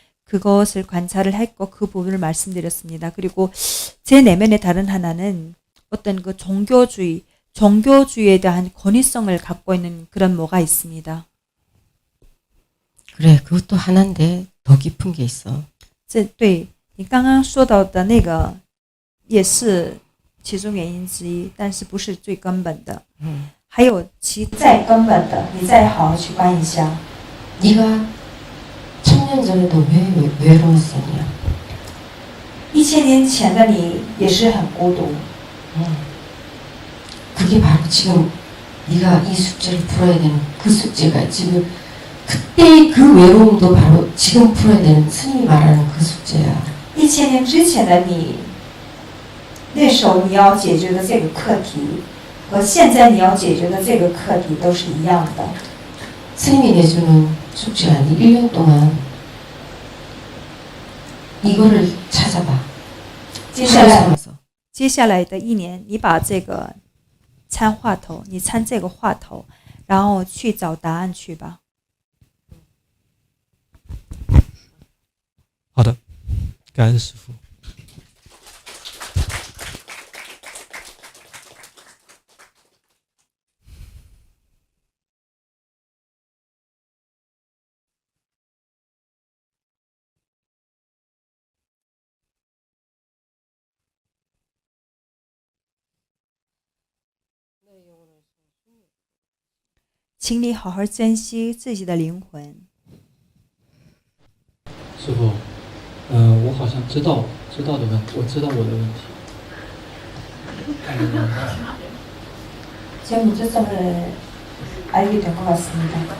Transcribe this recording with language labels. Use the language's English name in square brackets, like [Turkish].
[Korean] 그것을 관찰을 했고 그 부분을 말씀드렸습니다. 그리고 제 내면의 다른 하나는 어떤 그 종교주의에 대한 권위성을 갖고 있는 그런 뭐가 있습니다. 그래, 그것도 하나인데 더 깊은 게 있어. [Chinese] 对你刚刚说到的那个也是其中原因之一，但是不是最根本的。还有其再根本的，你再好好去观一下。 [Korean] 네가 1000년 전에도 왜 외로웠었냐? [Chinese] 1000年前的你也是很孤独。 [Korean] 그게 바로 지금 네가 이 숙제를 풀어야 되는 그 숙제가 지금 그때의 그 외로움도 바로 지금 풀어야 되는 스님이 말하는 그 숙제야. [Chinese] 1000年之前的你，那时候你要解决的这个课题，和现在你要解决的这个课题都是一样的。 [Korean] 스님이 내주는 숙제야. 네 1년 동안 이거를 찾아봐. [Chinese] 接下来的1年，你把这个参话头，你参这个话头，然后去找答案去吧。好的，感恩师父。请你好好珍惜自己的灵魂。师父，我好像知道的问题，我知道我的问题。 [Korean] 제 문제점을 알게 된 것 같습니다.